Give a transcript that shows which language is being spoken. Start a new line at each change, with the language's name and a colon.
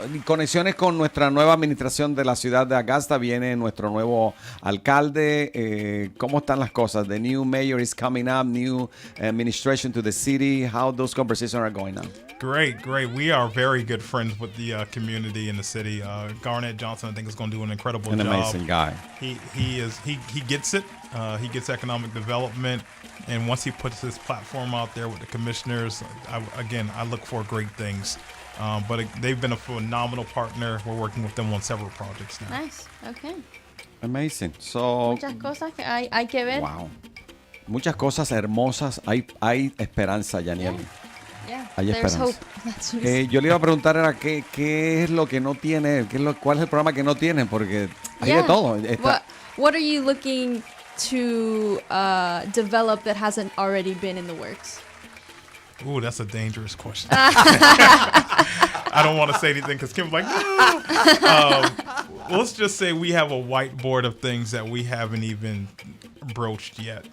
Spanish: Conexiones con nuestra nueva administración de la ciudad de Augusta. Viene nuestro nuevo alcalde. ¿Cómo están las cosas?
English: The new mayor is coming up. New administration to the city. How those conversations are going on? Great. We are very good friends with the community in the city. Garnett Johnson, I think, is going to do an incredible job. An amazing guy. He gets it. He gets economic development. And once he puts his platform out there with the commissioners, I look for great things. But they've been a phenomenal partner. We're working with them on several projects now. Nice. Okay. Amazing. So,
Spanish: muchas cosas que hay que ver. Wow. Muchas cosas hermosas. Hay esperanza, Yaniel.
English: Yeah.
Spanish: Hay
English: There's
Spanish: esperanza.
English: hope.
Spanish: Yo le iba a preguntar era qué es lo que no tiene, cuál es el programa que no tienen, porque hay de todo.
English: What are you looking to develop that hasn't already been in the works? Ooh, that's a dangerous question. I don't want to say anything because Kim's like, no. Let's just say we have a whiteboard of things that we haven't even broached yet.